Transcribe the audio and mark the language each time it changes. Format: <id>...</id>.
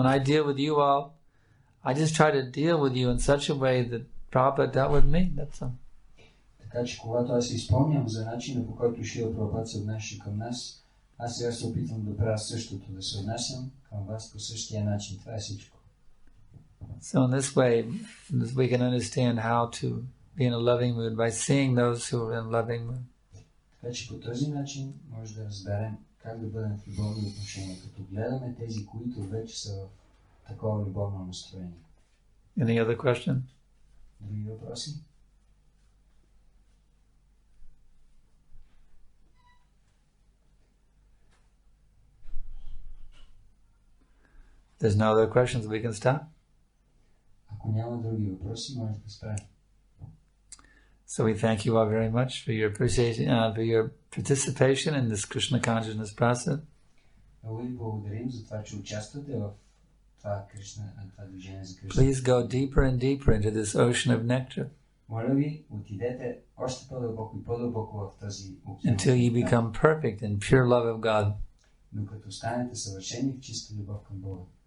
<en>When I deal with you all, I just try to deal with you in such a way that Prabhupada dealt with me, that's all.</en> <bg>Така че когато аз изпълням за начина, по който Шрила Прабхупад се отнася към нас, аз сега се опитвам да правя същото, да се отнасям към вас по същия начин. Това е всичко.</bg> <en>So in this way, we can understand how to be in a loving mood by seeing those who are in loving mood.</en> <bg>Така че по този начин може да разберем как да бъдем в любовни отношения, като гледаме тези, които вече са в такова любовно настроение.</bg> <en>Any other question?</en> <bg>Други въпроси?</bg> <en>There's no other questions, we can stop.</en> <bg>Ако няма други въпроси, може да спрем.</bg> <en>So we thank you all very much for your appreciation, for your participation in this Krishna consciousness process.</en> <bg>Много ви благодарим за това, че участвате в това движение за Кришна.</bg> <en>Please go deeper and deeper into this ocean of nectar.</en> <bg>Моля ви, отидете още по-дълбоко и по-дълбоко в този океан.</bg> <en>Until you become perfect in pure love of God.</en> <bg>Докато станете съвършени в чиста любов към Бога.</bg>